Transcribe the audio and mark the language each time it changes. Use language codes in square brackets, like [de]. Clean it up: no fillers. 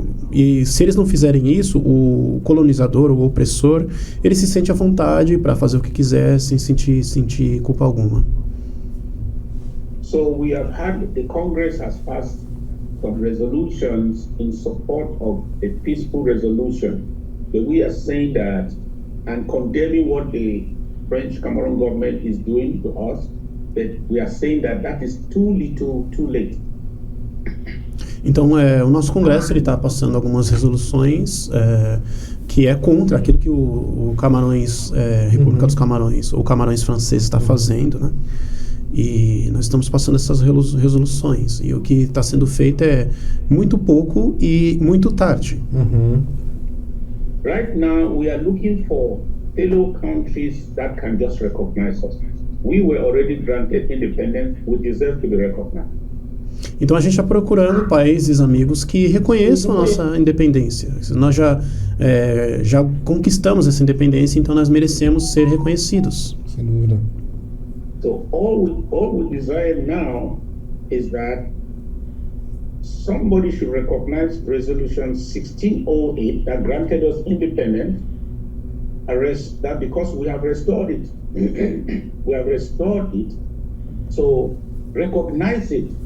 [pt] E se eles não fizerem isso, o colonizador, o opressor, ele se sente à vontade para fazer o que quiser sem sentir culpa alguma. [en] So we have had, the Congress has passed some resolutions in support of a peaceful resolution. But we are saying that and condemning what the French Cameroon government is doing to us, but we are saying that is too little, too late. [pt] Então, o nosso Congresso está passando algumas resoluções que é contra aquilo que o Camarões, República dos Camarões, ou Camarões francês está fazendo, né? E nós estamos passando essas resoluções. E o que está sendo feito é muito pouco e muito tarde. [en] Right now, we are looking for fellow countries that can just recognize us. we were already granted independence, we deserve to be recognized. [pt] Então a gente está procurando países amigos que reconheçam a nossa independência. Nós já conquistamos essa independência, então nós merecemos ser reconhecidos. Sem dúvida. [en] So all we desire now is that somebody should recognize Resolution 1608 that granted us independence, that because we have restored it. We have restored it. So recognize it.